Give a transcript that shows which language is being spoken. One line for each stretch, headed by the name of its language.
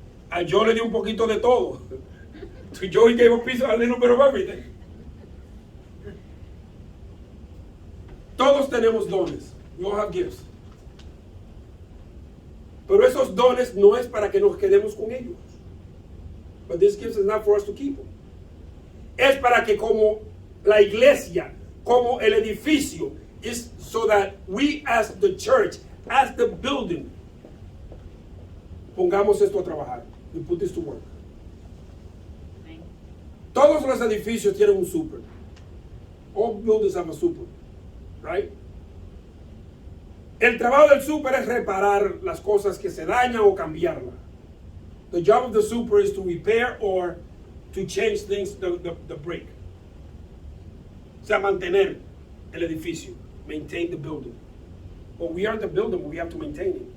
Spanish: A Joe le dio un poquito de todo.
English: To Joe he gave a piece of a little bit of everything.
Spanish: Todos tenemos dones.
English: We all have gifts.
Spanish: Pero esos dones no es para que nos quedemos con ellos.
English: But this gift is not for us to keep them.
Spanish: Es para que como la iglesia, como el edificio,
English: is so that we as the church, as the building,
Spanish: pongamos esto a trabajar.
English: We put this to work.
Spanish: Amén. Todos los edificios tienen un super.
English: All buildings have a super, right?
Spanish: El trabajo del super es reparar las cosas que se dañan o cambiarlas.
English: The job of the super is to repair or to change things, the break.
Spanish: O sea, mantener el edificio.
English: Maintain the building. But we are the building, we have to maintain it.